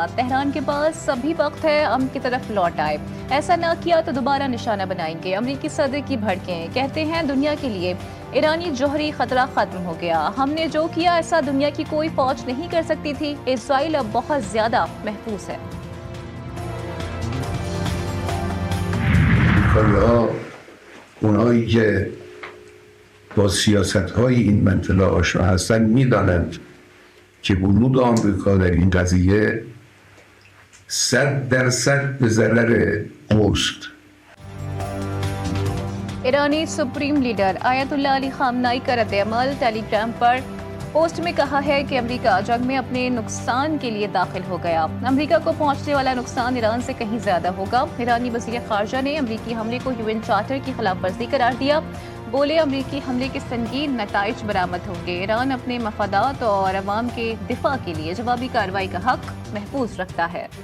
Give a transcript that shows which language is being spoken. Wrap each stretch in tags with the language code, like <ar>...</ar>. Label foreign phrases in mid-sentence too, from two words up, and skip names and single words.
<ur>تہران کے پاس ابھی وقت ہے امن کی طرف لوٹ آئے، ایسا نہ کیا تو دوبارہ نشانہ بنائیں گے۔ امریکی صدر کی بھڑکیں، کہتے ہیں دنیا کے لیے ایرانی جوہری خطرہ ختم ہو گیا، ہم نے جو کیا ایسا دنیا کی کوئی فوج نہیں کر سکتی تھی، اسرائیل اب بہت زیادہ محفوظ ہے۔</ur> <fa>اونایی که با سیاست‌های این منطقه آشنا هستند می‌دانند که ورود آمریکا در این قضیه 100% به ضرر اوست.</fa> <ur>ایرانی</ur> <en>supreme leader</en> <ur>آیت اللہ علی خامنائی کا رد عمل، ٹیلی گرام پر پوسٹ میں کہا ہے کہ امریکہ جنگ میں اپنے نقصان کے لیے داخل ہو گیا، امریکہ کو پہنچنے والا نقصان ایران سے کہیں زیادہ ہوگا۔ ایرانی وزیر خارجہ نے امریکی حملے کو UN چارٹر کی خلاف ورزی قرار دیا، بولے امریکی حملے کے سنگین نتائج برآمد ہوں گے، ایران اپنے مفادات اور عوام کے دفاع کے لیے جوابی کارروائی کا حق محفوظ رکھتا ہے۔</ur>